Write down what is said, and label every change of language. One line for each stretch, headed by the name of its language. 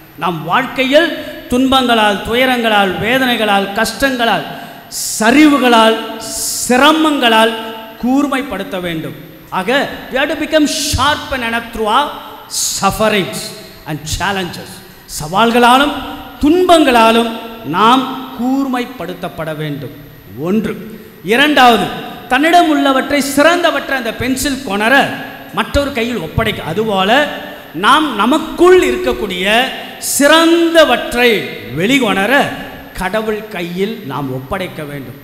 Tamil: நம் வாழ்க்கையில் துன்பங்களால், துயரங்களால், வேதனைகளால், கஷ்டங்களால், சரிவுகளால், சிரமங்களால் கூர்மைப்படுத்த வேண்டும்.
English: ஆக we have to become sharpen enough through our sufferings and challenges.
Tamil: சவால்களாலும் துன்பங்களாலும் நாம் கூர்மைப்படுத்தப்பட வேண்டும். ஒன்று. இரண்டாவது, தன்னிடம் உள்ளவற்றை சிறந்தவற்றை அந்த பென்சில் கொணர மற்றொரு கையில் ஒப்படைக்க. அதுபோல நாம் நமக்குள் இருக்கக்கூடிய சிறந்தவற்றை வெளிக்கொணர கடவுள் கையில் நாம் ஒப்படைக்க வேண்டும்.